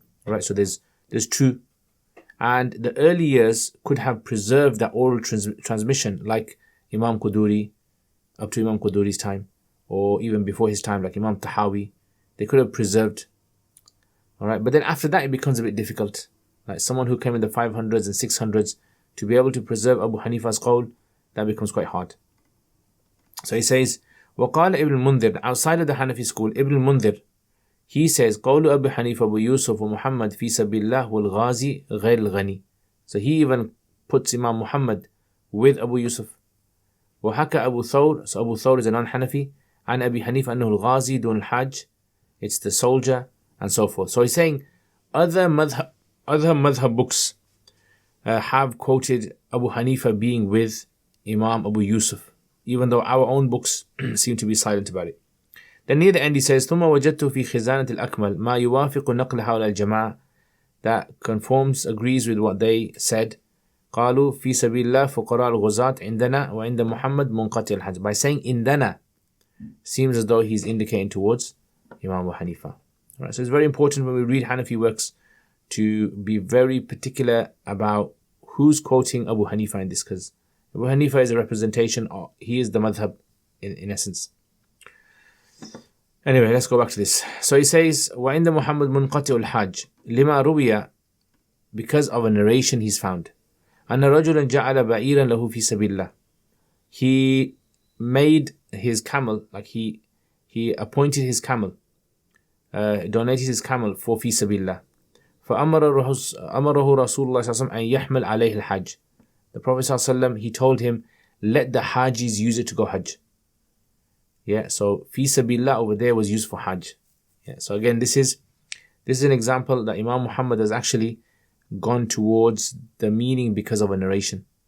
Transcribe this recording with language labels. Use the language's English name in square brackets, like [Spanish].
[English] Alright, so there's two. And the early years could have preserved that oral transmission, like Imam Qudoori, up to Imam Qudoori's time, or even before his time, like Imam Tahawi. They could have preserved. Alright, but then after that it becomes a bit difficult. Like someone who came in the 500s and 600s, to be able to preserve Abu Hanifa's qawl, that becomes quite hard. So he says, [Arabic] وقال ابن المنذر, [English] outside of the Hanafi school, Ibn al-Mundhir, he says, [Arabic] قول أبي حنيفة أبو يوسف ومحمد في سبيل الله والغازي غير الغني. [English] So he even puts Imam Muhammad with Abu Yusuf. [Arabic] وحكى أبو ثور, [English] so Abu Thawr is a non-Hanafi, [Arabic] عن أبي حنيفة أنه الغازي دون الحاج, [English] it's the soldier, and so forth. So he's saying other madhab books have quoted Abu Hanifa being with Imam Abu Yusuf, even though our own books seem to be silent about it. Then near the end he says, [Arabic] ثم وجدت في خزانة الأكمل ما يوافق نقل حول الجماعة, [English] that conforms, agrees with what they said. [Arabic] قالوا في سبيل الله فقراء الغزاة عندنا وعند محمد منقطع الحج. [English] By saying indana, seems as though he's indicating towards Imam Abu Hanifa. Right, so it's very important when we read Hanafi works to be very particular about who's quoting Abu Hanifa in this, because Abu Hanifa is a representation, he is the madhab in essence. Anyway, let's go back to this. So he says, [Arabic] وَعِنْدَ مُحَمَّدْ مُنْقَطِعُ الْحَاجِ لِمَا رُوِيَ, [English] because of a narration he's found. [Arabic] أَنَّ رَجُلًا جَعَلَ بَعِيرًا لَهُ فِي سَبِيلِ اللَّهِ. [English] He made his camel, like he appointed his camel, donated his camel for في سبيل الله. [Arabic] فأمره رسول الله صلى الله عليه وسلم أن يحمل عليه الحج. [English] The Prophet صلى الله عليه وسلم, he told him, let the Hajis use it to go Hajj. Yeah, so fi sabilillah over there was used for Hajj. Yeah, so again, this is an example that Imam Muhammad has actually gone towards the meaning because of a narration.